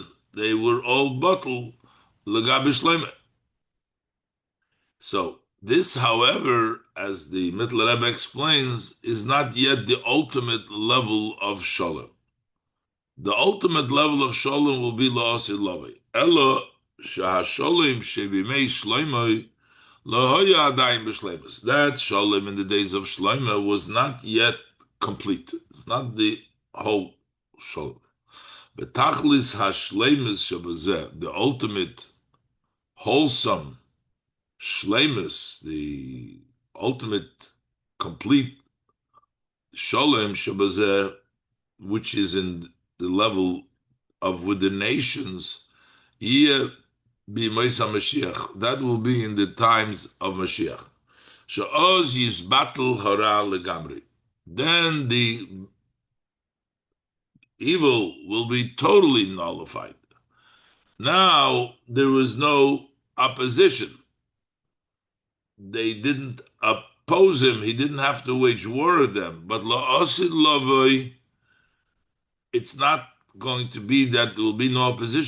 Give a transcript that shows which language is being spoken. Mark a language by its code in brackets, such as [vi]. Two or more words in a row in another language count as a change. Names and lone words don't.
[en] They were all bottled [he] לגבי שלמה. [en] So this, however, as the Mittler Rebbe explains, is not yet the ultimate level of Shalom. The ultimate level of Shalom will be [he] לעתיד לבוא. אלא שהשלום שבימי שלמה לא היה עדיין בשלימות. [en] That Shalom in the days of Shloima was not yet complete. It's not the whole Shalom. But [he] תכלית השלימות שבזה, [en] the ultimate wholesome Shleimus, the ultimate complete Shalom Shabazeh, which is in the level of with the nations, that will be in the times of Mashiach. [he] שאז יתבטל הרע לגמרי. [en] Then the evil will be totally nullified. Now there was no opposition. They didn't oppose him. He didn't have to wage war with them. But [he] לעתיד לבוא, [en] it's not going to be that there will be no opposition.